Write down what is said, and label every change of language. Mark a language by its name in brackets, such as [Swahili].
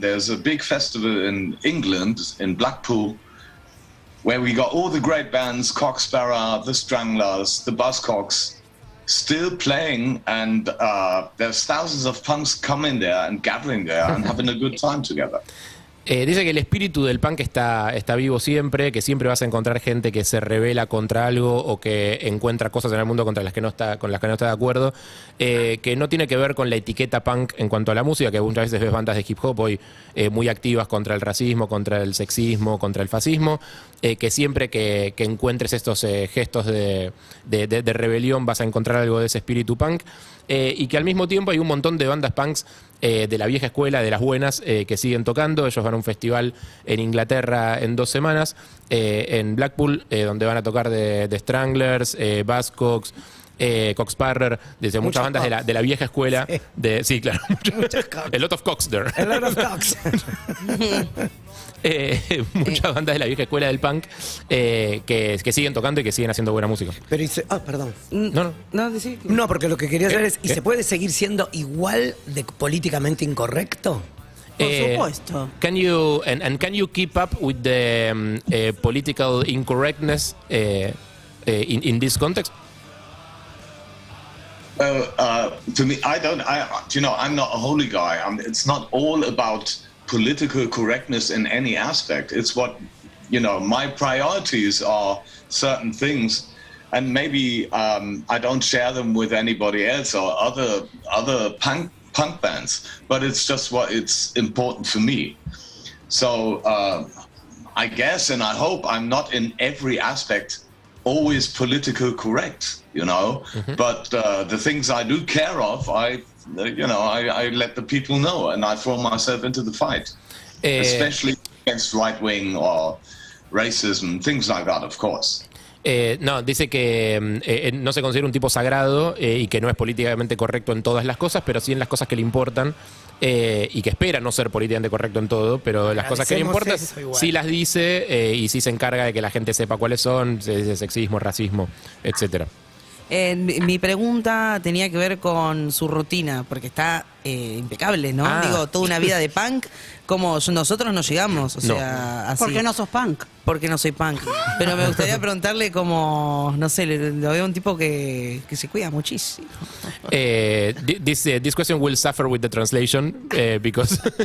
[English] There's a big festival in England, in Blackpool, where we got all the great bands, Cocksparrow, the Stranglers, the Buzzcocks, still playing, and there's thousands of punks coming there and gathering there and having a good time together. [Spanish] Dice que el espíritu del punk está vivo siempre, que siempre vas a encontrar gente que se rebela contra algo o que encuentra cosas en el mundo con las que no está de acuerdo, que no tiene que ver con la etiqueta punk en cuanto a la música, que muchas veces ves bandas de hip hop hoy muy activas contra el racismo, contra el sexismo, contra el fascismo, que siempre que encuentres estos gestos de rebelión vas a encontrar algo de ese espíritu punk. Y que al mismo tiempo hay un montón de bandas punks de la vieja escuela, de las buenas, que siguen tocando. Ellos van a un festival en Inglaterra en 2 semanas, en Blackpool, donde van a tocar de Stranglers, Buzzcocks, Cocksparrer, desde muchas bandas de la vieja escuela. Sí, claro. [English] A lot of cocks there. A lot of cocks. [Spanish] Muchas bandas de la vieja escuela del punk que siguen tocando y que siguen haciendo buena música. Pero perdón. No, porque lo que quería saber es, ¿y ¿qué? se puede seguir siendo igual de políticamente incorrecto? Por supuesto. [English] Can you keep up with the political incorrectness in this context? To me, I'm not a holy guy. It's not all about political correctness in any aspect. It's what, my priorities are certain things, and maybe I don't share them with anybody else or other punk bands, but it's just what it's important for me. So I guess, and I hope I'm not in every aspect always political correct, but the things I do care of, I let the people know, and I throw myself into the fight, especially against right wing or racism, things like that, of course. [Spanish] No, dice que no se considera un tipo sagrado y que no es políticamente correcto en todas las cosas, pero sí en las cosas que le importan, y que espera no ser políticamente correcto en todo, pero las cosas que le importan sí las dice, y sí se encarga de que la gente sepa cuáles son, sexismo, racismo, etcétera. Mi pregunta tenía que ver con su rutina, porque está impecable, ¿no? Digo, toda una vida de punk, como nosotros no llegamos, o sea, así. ¿Por qué no sos punk? Porque no soy punk. Pero me gustaría preguntarle como, no sé, lo veo un tipo que se cuida muchísimo. [English] This question will suffer with the translation, because...